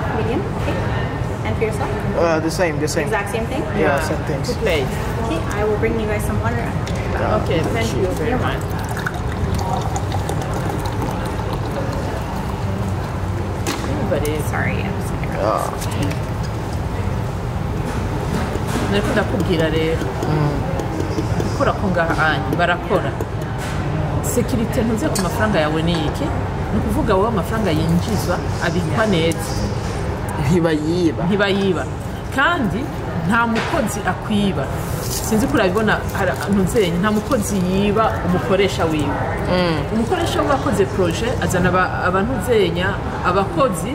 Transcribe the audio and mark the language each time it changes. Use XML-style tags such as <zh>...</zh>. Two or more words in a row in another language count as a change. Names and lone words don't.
<en>Medium? Okay. And for yourself? The same. Exact same thing? Yeah, same things. Okay, I will bring you guys some water. Okay, thank you very much. Sorry, I'm just gonna</en> <rw>Niko ndakubwira rero gukora ko ngaha barakora security ntuze ku mafaranga yawe ni iki ni kuvuga wowe amafaranga yinjizwa abikwa neza ntibayiba kandi nta mukozi akwiba sinzi ko urabibona ntuzenye nta mukozi yiba umukoresha wiwe umukoresha w'abakoze projet azana abantu zenya abakozi</rw>